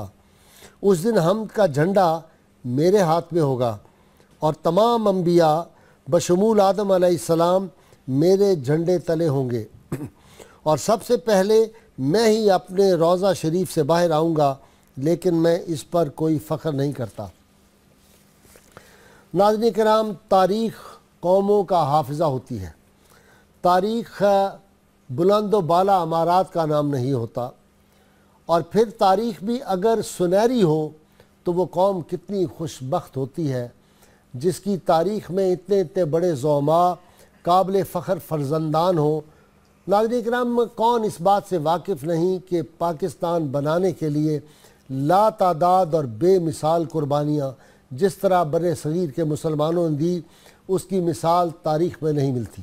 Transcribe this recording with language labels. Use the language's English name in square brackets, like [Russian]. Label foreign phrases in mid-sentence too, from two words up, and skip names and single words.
[Urdu] اس دن حمد کا جھنڈا میرے ہاتھ میں ہوگا اور تمام انبیاء بشمول آدم [Arabic] علیہ السلام [Urdu] میرے جھنڈے تلے ہوں گے، اور سب سے پہلے میں ہی اپنے روضہ شریف سے باہر آؤں گا، لیکن میں اس پر کوئی فخر نہیں کرتا. ناظرین کرام، تاریخ قوموں کا حافظہ ہوتی ہے. تاریخ بلند و بالا امارات کا نام نہیں ہوتا، اور پھر تاریخ بھی اگر سنہری ہو تو وہ قوم کتنی خوش بخت ہوتی ہے جس کی تاریخ میں اتنے اتنے بڑے زعماء قابل فخر فرزندان ہوں۔ ناظرین کرام، کون اس بات سے واقف نہیں کہ پاکستان بنانے کے لیے لا تعداد اور بے مثال قربانیاں جس طرح بر صغیر کے مسلمانوں نے دی، اس کی مثال تاریخ میں نہیں ملتی۔